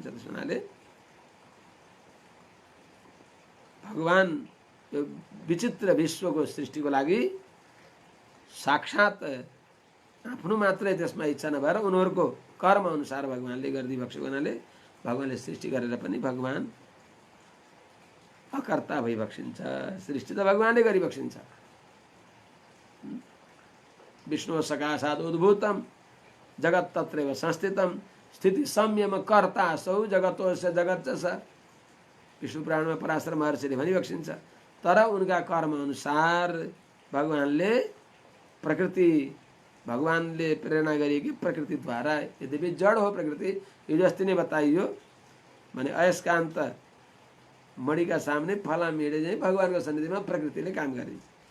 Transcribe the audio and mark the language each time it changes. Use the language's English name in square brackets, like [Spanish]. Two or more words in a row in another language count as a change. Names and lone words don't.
[Nepali] त्यस हुनाले भगवान यो विचित्र विश्वको सृष्टिको लागि साक्षात आफ्नो मात्रै त्यसमा इच्छा नभएर उनीहरूको कर्म अनुसार भगवानले गरिदिबक्सेको हुनाले भगवानले सृष्टि गरेर पनि भगवान अकर्ता भइबक्सिन्छ। सृष्टि त भगवानले गरिबक्सिन्छ। [Sanskrit] विष्णु सकाशात् उद्भूतम जगत तत्रैव संस्थितम स्थिति संयम कर्ता सौ जगतोस्य जगत च स। [Nepali] विष्णु पुराणमा पराशर महर्षिले भनिबक्सिन्छ। तर उनका कर्म अनुसार भगवानले प्रकृति, भगवानले प्रेरणा गरिएकी प्रकृतिद्वारा, यद्यपि जड हो प्रकृति, हिजो अस्ति नै बताइयो भने अयस्कान्त मणिका सामने फला मेढे चाहिँ भगवानको सन्निधिमा प्रकृतिले काम गरिन्छ।